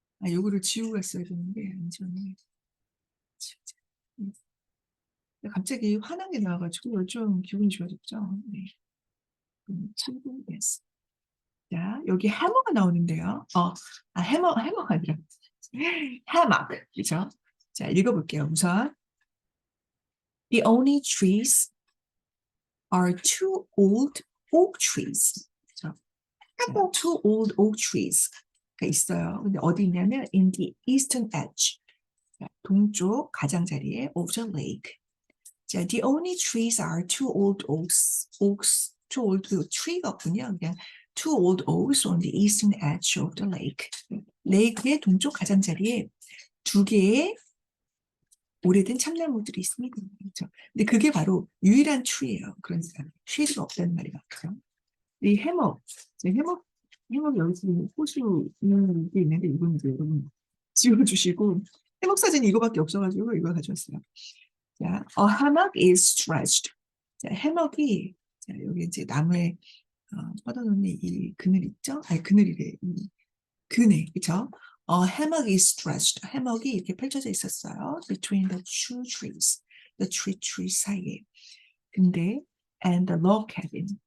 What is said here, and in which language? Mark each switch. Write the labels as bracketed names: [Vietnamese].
[Korean] 요거를 지우고 갔어야 되는데, 안 지웠네. 지우자. 갑자기 화난 게 나와가지고 좀 기분이 좋아졌죠. 네. 친구, yes. 자, 여기 해머가 나오는데요. 해머가 아니라 해막, 그죠? 자, 읽어볼게요. [English] 우선 The only trees are two old oak trees. [Korean] 그죠? [English] Two old oak trees가 있어요. [Korean] 근데 어디 있냐면 [English] in the eastern edge, [Korean] 동쪽 가장자리에 [English] of the lake. 자, the only trees are two old oaks, two old tree가 [Korean] 없군요. [English] 그냥 two old oaks on the eastern edge of the lake. [Korean] 레이크의 동쪽 가장자리에 두 개의 오래된 참나무들이 있습니다. 그렇죠? 근데 그게 바로 유일한 tree예요. 그러니까 쉐이드가 없다는 말이 맞죠. 이 해먹 여기서 호수 있는 게 있는데 이건 이제 여러분 지워주시고 해먹 사진이 이거밖에 없어가지고 이거 가져왔어요. [English] 자, a hammock is stretched. [Korean] 자, 해먹이 자, 여기 이제 나무에 뻗어놓는 이 그늘 있죠? 아니 그늘이래. 그네, 그렇죠? [English] hammock is stretched. [Korean] 해먹이 이렇게 펼쳐져 있었어요. [English] Between the two trees, the tree 사이에. 근데 and the log cabin.